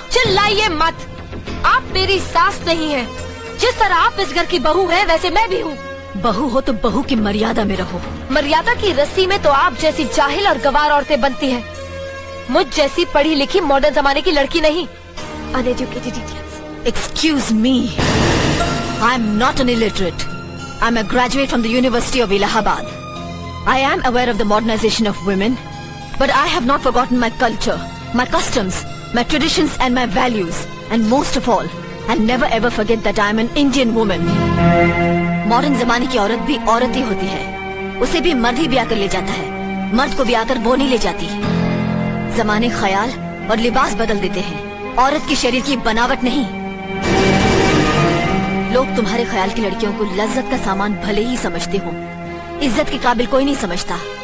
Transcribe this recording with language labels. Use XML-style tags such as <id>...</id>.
<hi>चिल्लाइए मत। आप मेरी सास नहीं है। जिस तरह आप इस घर की बहू है वैसे मैं भी हूँ। बहू हो तो बहू की मर्यादा में रहो। मर्यादा की रस्सी में तो आप जैसी जाहिल और गवार औरतें बनती हैं। मुझ जैसी पढ़ी लिखी मॉडर्न जमाने की लड़की नहीं।</hi> <en>Uneducated idiots. Excuse me, I am not an illiterate. I am a graduate from the University of Allahabad. I am aware of the modernization of women, but I have not forgotten my culture, my customs, my traditions and my values. And most of all, I'll never ever forget that I am an Indian woman.</en> <hi>Modern जमाने की औरत भी औरत ही होती है। उसे भी मर्द ही ब्याह कर ले जाता है, मर्द को ब्याह कर वो नहीं ले जाती। जमाने ख्याल और लिबास बदल देते हैं, औरत की शरीर की बनावट नहीं। लोग तुम्हारे ख्याल की लड़कियों को लज्जत का सामान भले ही समझते हो, इज्जत के काबिल कोई नहीं समझता।</hi>